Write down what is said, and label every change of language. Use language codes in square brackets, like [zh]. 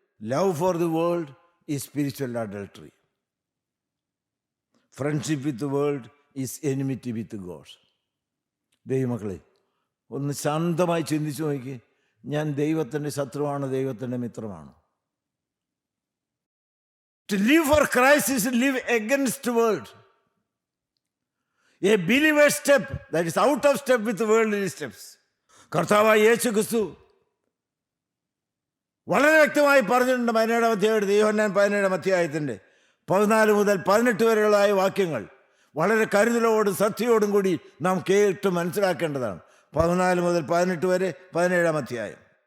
[en] Love for the world is spiritual adultery. Friendship with world is enmity with God. [ml] ദൈവമക്കളെ, ഒന്ന് ശാന്തമായി ചിന്തിച്ചു നോക്കി. ഞാൻ ദൈവത്തിൻ്റെ ശത്രുവാണ്, ദൈവത്തിൻ്റെ മിത്രമാണ്. [en] To live for Christ is to live against the world. A believer's step that is out of step with the worldly steps. [ml] കർത്താവായ യേശു ക്രിസ്തു വളരെ വ്യക്തമായി പറഞ്ഞിട്ടുണ്ട്. 17-ാം അധ്യായത്തിൽ, യോഹന്നാൻ 17-ാം അധ്യായത്തിൻ്റെ 14 മുതൽ 18 വരെയുള്ള വാക്യങ്ങൾ വളരെ കരുതലോടും സത്യയോടും കൂടി നാം കേട്ട് മനസ്സിലാക്കേണ്ടതാണ്. 14 മുതൽ 18 വരെ 17-ാം അധ്യായം.